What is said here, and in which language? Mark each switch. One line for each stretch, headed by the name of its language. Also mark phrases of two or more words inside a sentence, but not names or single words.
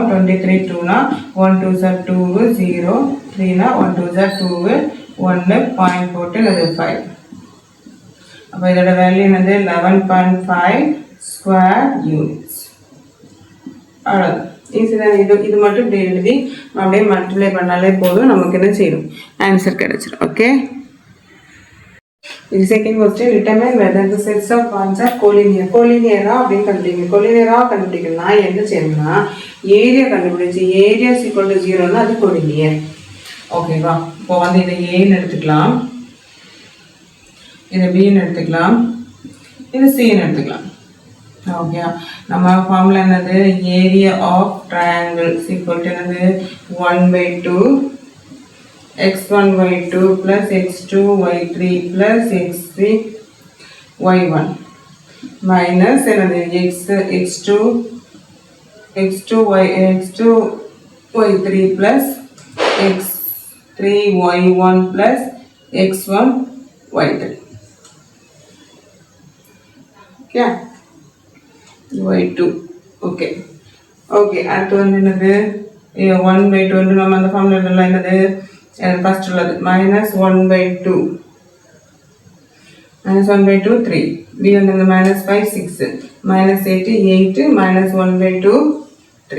Tamil: 23 2னா 1 2s 2 0 3னா 1 2s 2 1 பாயிண்ட் போட்டு அது 5. அப்போ இதோட வேல்யூ என்னது 11.5
English: square units.
Tamil: அவ்வளோதான். ஈஸி தான். இது மட்டும் இப்படி எழுதி அப்படியே மல்டிப்ளை பண்ணாலே போதும். நமக்கு என்ன செய்யணும்? ஆன்சர் கிடைச்சிடும். ஓகே.
English: The second question, determine whether the sets of points are collinear.
Tamil: Collinear அப்படின்னு கண்டுபிடிங்க. collinear கண்டுபிடிக்கணும்னா என்ன செய்யணும்னா ஏரியா கண்டுபிடிச்சு
English: area equal to
Tamil: 0னா அது collinear. ஓகேவா? இப்போ வந்து இதை ஏன்னு எடுத்துக்கலாம், இதை பின்னு எடுத்துக்கலாம், இது சின்னு எடுத்துக்கலாம். ஓகே நம்ம ஃபார்முலா என்னது?
English: area of triangle equal to
Tamil: என்னது 1/2
English: x1y2 plus x2y3 plus x3 y1 minus
Tamil: என்னது
English: x2y3 plus x3y1 plus x1y3.
Tamil: ஓகே y2 ஓகே ஓகே அடுத்து வந்து என்னது 1/2 வந்து நம்ம அந்த ஃபார்முலா என்னது ஃபர்ஸ்ட் உள்ளது -1/2 3 b வந்து -5 6 -8 8 -1/2 3.